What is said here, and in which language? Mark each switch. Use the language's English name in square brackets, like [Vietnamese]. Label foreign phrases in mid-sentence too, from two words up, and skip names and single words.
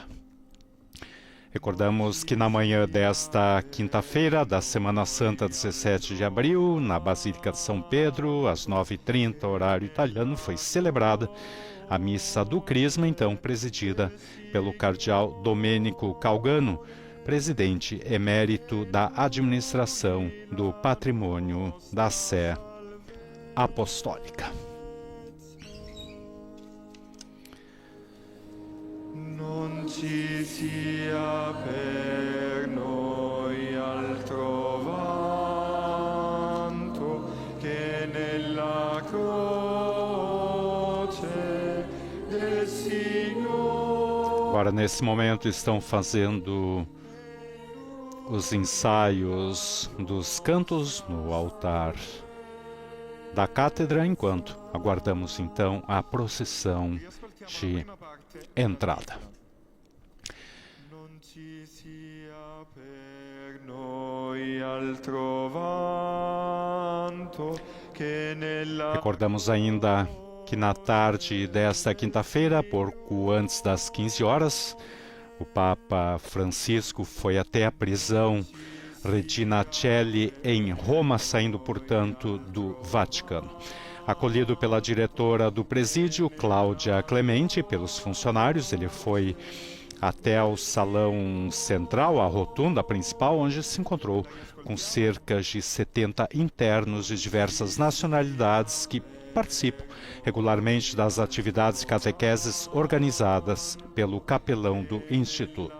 [Portuguese] Recordamos que na manhã desta quinta-feira, da Semana Santa, 17 de abril, na Basílica de São Pedro, às 9h30, horário italiano, foi celebrada a Missa do Crisma, então presidida pelo Cardeal Domênico Calgano, presidente emérito da Administração do Patrimônio da Sé Apostólica. [Italian] Non ci sia per noi altro vanto che nella croce del Signore. [Portuguese] Agora, nesse momento, estão fazendo os ensaios dos cantos no altar da cátedra, enquanto aguardamos então a procissão de entrada. [Italian] Non ci sia per noi altro vanto che nella [Portuguese] Recordamos ainda que na tarde desta quinta-feira, pouco antes das 15 horas, o Papa Francisco foi até a prisão Regina Coeli em Roma, saindo, portanto, do Vaticano. Acolhido pela diretora do presídio, Cláudia Clemente, e pelos funcionários, ele foi até o salão central, a rotunda principal, onde se encontrou com cerca de 70 internos de diversas nacionalidades que participam regularmente das atividades de catequeses organizadas pelo capelão do Instituto.